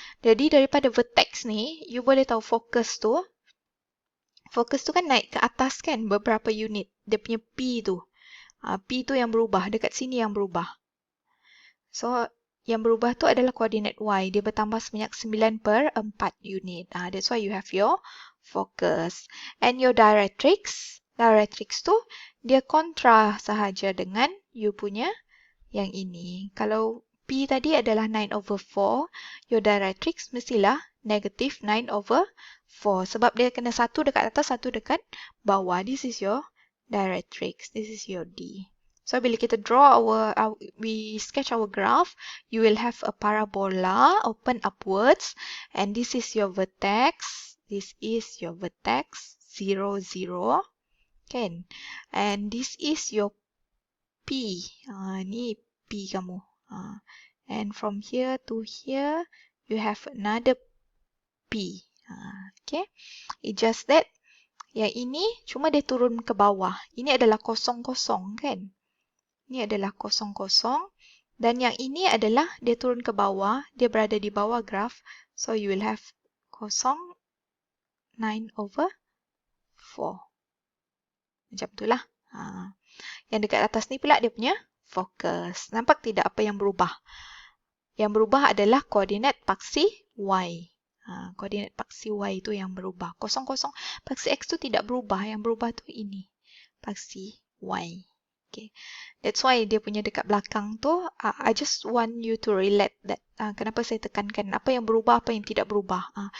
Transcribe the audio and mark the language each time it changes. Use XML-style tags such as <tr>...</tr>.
<ms>Jadi, daripada vertex ni, you boleh tahu fokus tu kan naik ke atas kan, beberapa unit. Dia punya P tu. P tu yang berubah, dekat sini yang berubah. So, yang berubah tu adalah koordinat Y. Dia bertambah sebanyak 9/4 unit.</ms> <en>That's why you have your focus. And your directrix</en> <ms>tu, dia kontra sahaja dengan you punya yang ini. Kalau P tadi adalah 9/4,</ms> <en>your directrix</en> <ms>mestilah negative 9/4. Sebab dia kena satu dekat atas, satu dekat bawah.</ms> <en>This is your directrix. This is your D. So,</en> <ms>bila kita</ms> <en>draw we sketch our graph, you will have a parabola open upwards. And this is your vertex. This is your vertex 0, 0. Kan? And this is your P.</en> <ms>Ni P kamu.</ms> <en>And from here to here, you have another P. Okay. It's just that,</en> <ms>yang ini cuma dia turun ke bawah. Ini adalah kosong-kosong kan? Ini adalah kosong-kosong. Dan yang ini adalah dia turun ke bawah. Dia berada di bawah graf.</ms> <en>So, you will have</en> <ms>kosong 9/4. Macam itulah. Yang dekat atas ni pula dia punya fokus. Nampak tidak apa yang berubah? Yang berubah adalah koordinat paksi Y. Koordinat paksi Y itu yang berubah. 0, 0. Paksi X tu tidak berubah. Yang berubah tu ini. Paksi Y. Okay.</ms> <en>That's why</en> <ms>dia punya dekat belakang tu,</ms> <en>I just want you to relate that.</en> <ms>Kenapa saya tekankan apa yang berubah, apa yang tidak berubah.</ms>